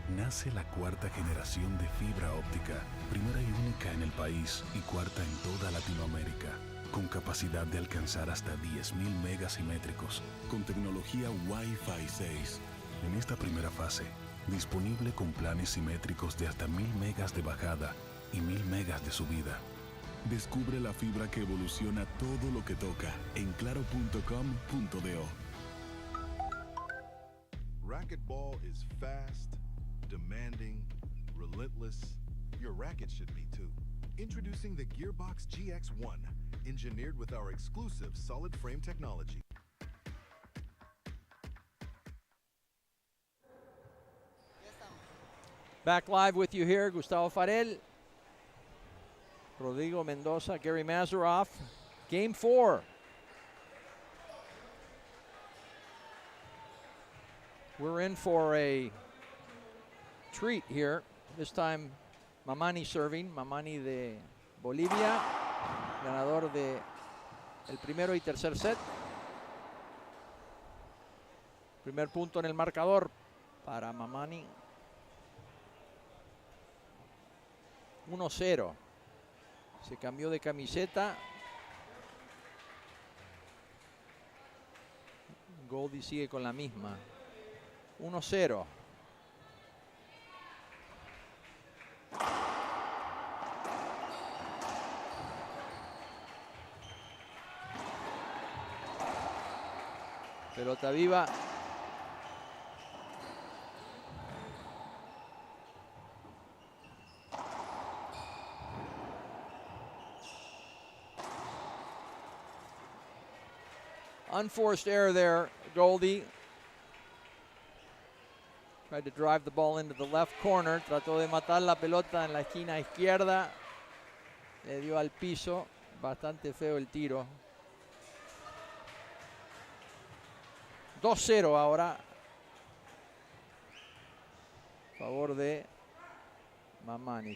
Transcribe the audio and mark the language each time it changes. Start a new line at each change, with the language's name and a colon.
Spanish: Nace la cuarta generación de fibra óptica, primera y única en el país y cuarta en toda Latinoamérica, con capacidad de alcanzar hasta 10.000 megas simétricos, con tecnología Wi-Fi 6. En esta primera fase, disponible con planes simétricos de hasta 1.000 megas de bajada y 1.000 megas de subida. Descubre la fibra que evoluciona todo lo que toca en claro.com.do.
English: Racquetball is fast, demanding, relentless. Your racket should be too. Introducing the Gearbox GX1, engineered with our exclusive solid frame technology. Back live with you here, Gustavo Farel, Rodrigo Mendoza, Gary Mazeroff. Game 4. We're in for a treat here. This time, Mamani serving.
Spanish: Mamani de Bolivia, ganador de el primero y tercer set. Primer punto en el marcador para Mamani. 1-0. Se cambió de camiseta. Gouldie sigue con la misma. 1-0. Pelota viva.
English: Unforced error there, Gouldie. Tried to drive the ball into the left corner.
Spanish: Trató de matar la pelota en la esquina izquierda. Le dio al piso. Bastante feo el tiro. 2-0 ahora. A favor de Mamani.